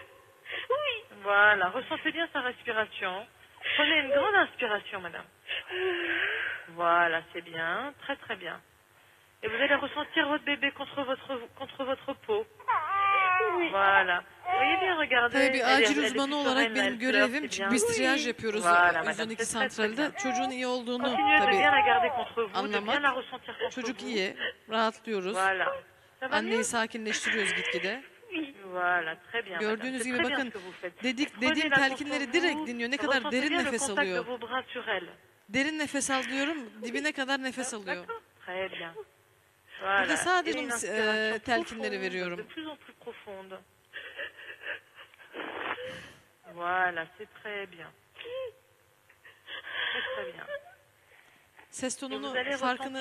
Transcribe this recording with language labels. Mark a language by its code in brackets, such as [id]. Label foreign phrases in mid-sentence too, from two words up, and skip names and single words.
[fr] Oui. Voilà, ressentez bien sa respiration. Prenez une grande inspiration, madame. Voilà, c'est bien, très très bien. Et vous allez ressentir votre bébé contre votre peau. Oui. Voilà. voyez bien, regardez. [tr] Tabii bir [fr] Elle est- [tr] acil [fr] elle est [tr] uzmanı [fr] plus [tr] olarak [fr] sereine, [tr] benim [fr] elle pleure, [tr] görevim, [fr] c'est [tr] çünkü [fr] bien. [tr] biz triyaj yapıyoruz [fr] Voilà, [tr] Uzun [fr] madame, [tr] 2 [fr] c'est très, très [tr] santralde. [fr] bien. [tr] Çocuğun iyi olduğunu [fr] Continuez de [tr] tabii [fr] bien la garder contre vous, de [tr] anlamak. [fr] bien la ressentir contre [tr] Çocuk [fr] vous. [tr] iyi, rahatlıyoruz. [fr] Voilà. Ça va [tr] Anneyi [fr] mieux? [tr] sakinleştiriyoruz gitgide. [fr] Voilà, très bien, madame. [tr] Gördüğünüz [fr] C'est [tr] gibi [fr] très bien [tr] bakın [fr] ce que vous faites. [tr] dediğim [fr] Prenez-la [tr] telkinleri [fr] contre [tr] direkt [fr] vous, [tr] dinliyor. Ne kadar [fr] ressentez [tr] derin [fr] bien le [tr] nefes [fr] contact de [tr] alıyor. [fr] vos bras sur elle. [tr] Derin nefes al diyorum, dibine kadar nefes alıyor. [fr] D'accord? Très bien. [tr] Burada [fr] Voilà. Et [tr] sadece [fr] une [tr] onun [fr] inspiration [tr] telkinleri [fr] profonde, de [tr] veriyorum. [fr] plus en plus profonde. Voilà, c'est très bien. Très très bien. [tr] Ses [fr] Et vous [tr] tonunu [fr] allez [tr] farkını